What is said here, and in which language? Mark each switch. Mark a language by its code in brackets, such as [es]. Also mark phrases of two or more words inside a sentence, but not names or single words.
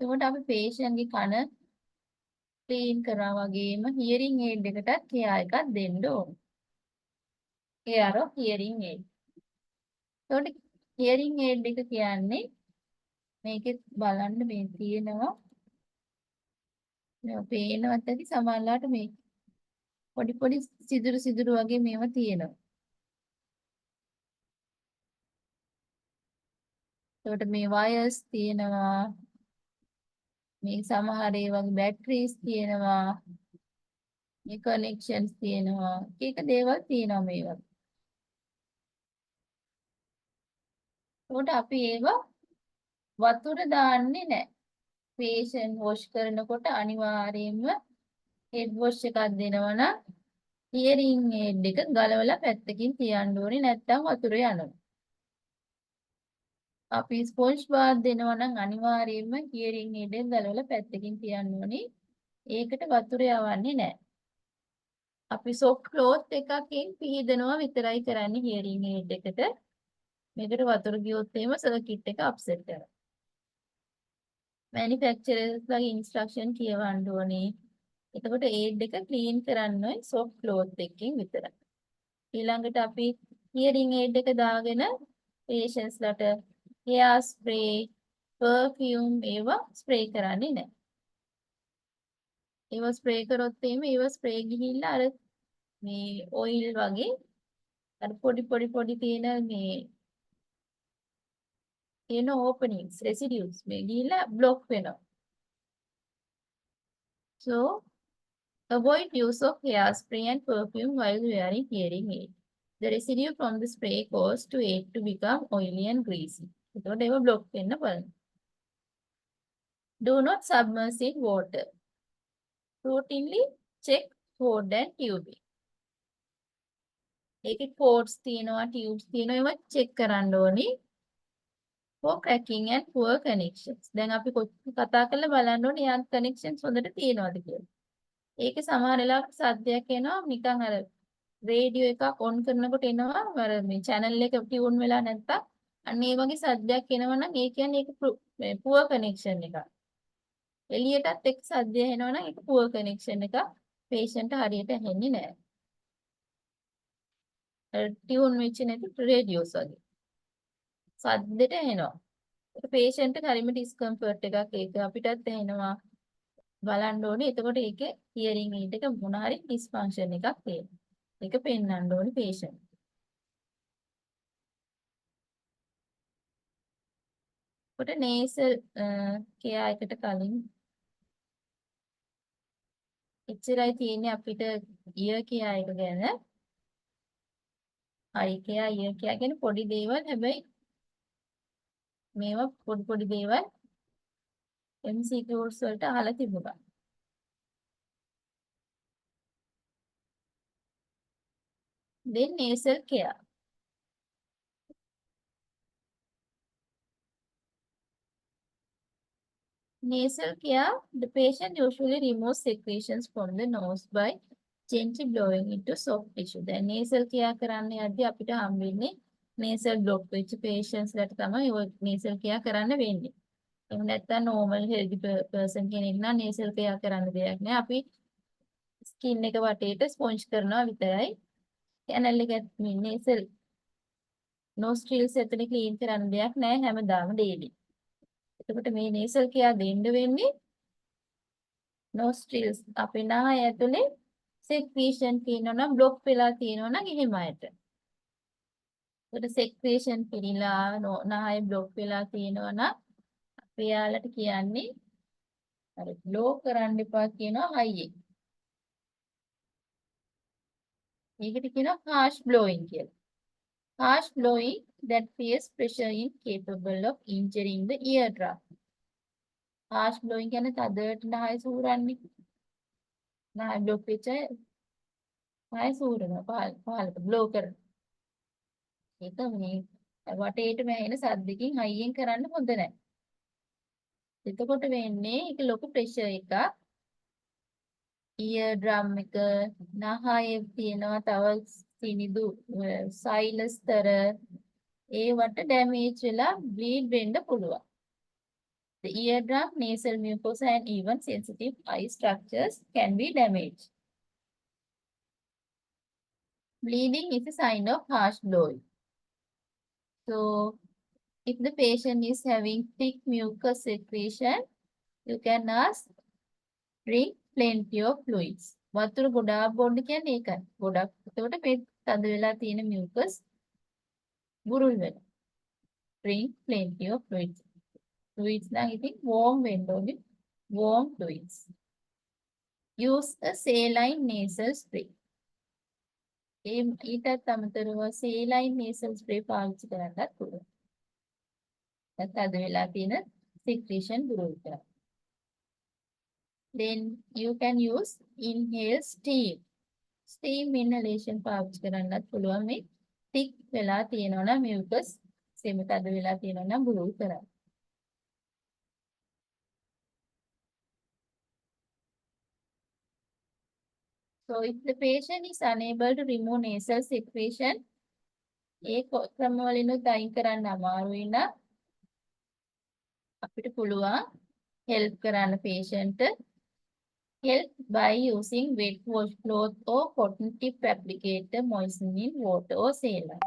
[si] එතකොට අපි patient ගේ කන ක්ලීන් කරනවා වගේම [en] hearing aid [si] එකටත් care එකක් දෙන්න ඕනේ. [en] care of hearing aid. [si] එතකොට [en] hearing aid [si] එක කියන්නේ මේකෙත් බලන්න මේ තියෙනවා මේ පේනවත් ඇති සමහරලාට මේ පොඩි පොඩි සිදුරු වගේ මේවා තියෙනවා. එතකොට මේ wires තියෙනවා. මේ සමහර ඒ වගේ batteries තියෙනවා. මේ connections තියෙනවා. එක දේවල් තියෙනවා මේ වගේ. එතකොට අපි ඒවා වතුර දාන්නේ නැහැ. [en] patient wash [si] කරනකොට අනිවාර්යයෙන්ම [en] head wash [si] එකක් දෙනවා නම් [en] hearing aid [si] එක ගලවලා පැත්තකින් තියන්න ඕනේ නැත්නම් වතුර යනවා. අපි ස්පොන්ජ් බාත් දෙනවා නම් අනිවාර්යයෙන්ම [en] hearing aid [si] එක ගලවලා පැත්තකින් තියන්න ඕනේ. ඒකට වතුර යවන්නේ නැහැ. අපි [en] soft cloth [si] එකකින් පිහදනවා විතරයි කරන්නේ hearing aid එකට. මේකට වතුර ගියොත් එහෙම circuit එක upset වෙනවා. manufacturers ලගේ instruction කියවන්න ඕනේ. එතකොට aid එක clean කරන්න ඕනේ [en] soft cloth [si] එකකින් විතරයි. ඊළඟට අපි [en] hearing aid [si] එක දාගෙන patients ලට [en] hair spray, perfume [si] ඒවා spray කරන්නේ නැහැ. ඒවා spray කරොත් එහෙම ඒවා spray ගිහිල්ලා අර මේ oil වගේ අර පොඩි තියෙන මේ තියෙන [en] openings, residues [si] මේ ගිහිල්ලා block වෙනවා. [en] So avoid use of hairspray and perfume while wearing hearing aid. The residue from the spray causes to aid to become oily and greasy. [si] එතකොට ඒව block වෙන්න බලන්න. [en] Do not submerge in water. Routinely check cord and tubing. [si] ඒකේ cords තියෙනවා, tubes තියෙනවා ඒවා check කරන්න ඕනි. [en] For cracking and poor connections. [si] දැන් අපි කතා කරලා බලන්න ඕනේ යාන් connections හොඳට තියෙනවද කියලා. ඒකේ සමහර වෙලාවට සද්දයක් එනවා නිකන් අර රේඩියෝ එකක් ඔන් කරනකොට එනවා අර මේ channel එක ටියුන් වෙලා නැත්තම් අන්න ඒ වගේ සද්දයක් එනවා නම් ඒ කියන්නේ ඒක [en] poor connection [si] එකක්. එළියටත් එක්ක සද්දය එනවා නම් ඒක [en] poor connection [si] එකක්. patient හරියට ඇහෙන්නේ නැහැ. ටියුන් වෙච්ච නැති රේඩියෝස් වගේ. සද්දෙට එනවා. ඒක patient එක හරියම discomfort එකක් ඒක අපිටත් ඇහෙනවා. බලන්න ඕනේ. එතකොට ඒකේ [en] hearing aid [si] එක මොන හරි dysfunction එකක් තියෙනවා. ඒක පෙන්වන්න ඕනේ patient. කොට [en] nasal care [si] එකට කලින් එච්චරයි තියෙන්නේ අපිට [en] ear care [si] එක ගැන. [en] eye care, ear care [si] ගැන පොඩි දේවල් හැබැයි මේවා පොඩි දේවල් MCQs වලට අහලා තිබුණා. [en] Then nasal care. Nasal care, the patient usually removes secretions from the nose by gently blowing into soft tissue. [si] දැන් [en] nasal care [si] කරන්න යද්දී අපිට හම්බෙන්නේ [en] nasal block [si] වෙච්ච patients ලට තමයි ඔය [en] nasal care [si] කරන්න වෙන්නේ. එහෙම නැත්නම් [en] normal healthy person [si] කෙනෙක් නම් [en] nasal care [si] කරන්න දෙයක් නෑ. අපි skin එක වටේට sponge කරනවා විතරයි. canal එක [en] nasal nostrils [si] ඇතුලේ clean කරන්න දෙයක් නෑ හැමදාම daily. එතකොට මේ [en] nasal care [si] දෙන්න වෙන්නේ nostrils අපේ නාය ඇතුලේ secretion තියෙනවා නම් block වෙලා තියෙනවා නම් එහෙම අයට. ඒකට secretion පිළිලා නාය block වෙලා තියෙනවා නම් අපි යාලට කියන්නේ අර blow කරන්න එපා කියනවා high එක. මේකට කියනවා [en] harsh blowing [si] කියලා. [en] Harsh blowing that fierce pressure is capable of injuring the eardrum. Harsh blowing [si] කියන්නේ තදට නාය සූරන්නේ. නාය block වෙච්ච නාය සූරනවා පහළට blow කරනවා. ඒක මේ වටේට වැහෙන සද්දකින් හයියෙන් කරන්න හොඳ නැහැ. එතකොට වෙන්නේ ඒක ලොකු ප්‍රෙෂර් එකක් [en] ear drum [si] එක නහයේ තියෙනවා තව සිනිදු සයිලස් තර ඒවට ඩැමේජ් වෙලා බ්ලීඩ් වෙන්න පුළුවන්. [en] The eardrum, nasal mucosa, and even sensitive eye structures can be damaged. Bleeding is a sign of harsh blowing. So, if the patient is having thick mucus secretion, you can ask, drink plenty of fluids. [si] වතුර ගොඩාක් බොන්න කියන්නේ ඒකයි. ගොඩක්. එතකොට මේ තද වෙලා තියෙන mucus බුරුල් වෙනවා. [en] Drink plenty of fluids. Fluids [si] නම් ඉතින් [en] warm [si] වෙන්න ඕනේ. [en] Warm fluids. Use a saline nasal spray. [si] ඊටත් අමතරව [en] saline nasal spray [si] පාවිච්චි කරන්නත් පුළුවන්. තද වෙලා තියෙන secretion බුරුල් කරන්න. [en] Then you can use inhale steam. Steam inhalation [si] පාවිච්චි කරන්නත් පුළුවන් මේ thick වෙලා තියෙනවා නම් mucus සෙම තද වෙලා තියෙනවා නම් බුරුල් කරන්න. [en] So if the patient is unable to remove nasal secretion, [si] ඒ ක්‍රම වලිනුත් අයින් කරන්න අමාරුයි නම් අපිට පුළුවන් [en] help කරන්න patient help by using wet washcloth or cotton tip applicator moistening water or saline.